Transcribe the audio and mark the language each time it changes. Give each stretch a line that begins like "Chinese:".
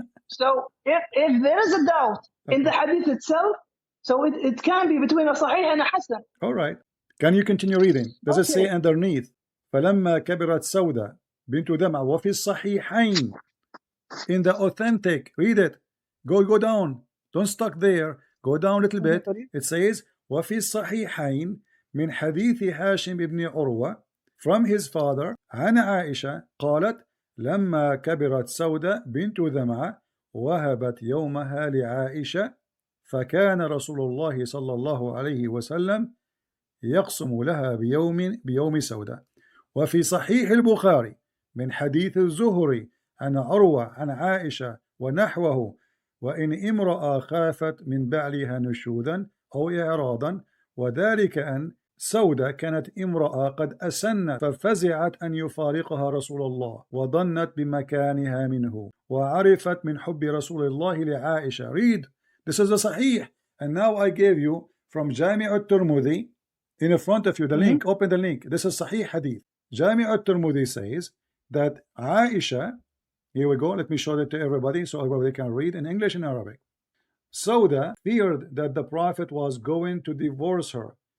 English: So if there is a doubt in the hadith itself, so it can be between a Sahih and a Hasan. All right. Can you continue reading? Does it say underneath
Arabic: فلما كبرت سودة بنت دمعة وفي الصحيحين,
English: in the authentic, read it. Go down. Don't stuck there. Go down a little bit. It says
Arabic: وفي الصحيحين من حديث هاشم بن عروة,
English: from his father
Arabic: عن عائشة قالت لما كبرت سودة بنت دمعة وهبت يومها لعائشة فكان رسول الله صلى الله عليه وسلم يقسم لها بيوم سودة. وفي صحيح البخاري من حديث الزهري عن عروة عن عائشة ونحوه وإن امرأة خافت من بعلها نشوذا أو إعراضا وذلك أن سودة كانت امرأة قد أسنت ففزعت أن يفارقها رسول الله وظنت بمكانها منه وعرفت من حب رسول الله لعائشة.
English: Read. This is the Sahih. And now I gave you from Jami' al-Tirmidhi in front of you the link. Open the link. This is Sahih Hadith. Jami' al-Tirmidhi says that Aisha, here we go, let me show that to everybody so everybody can read in English and Arabic. Sauda feared that the Prophet was going to divorce her.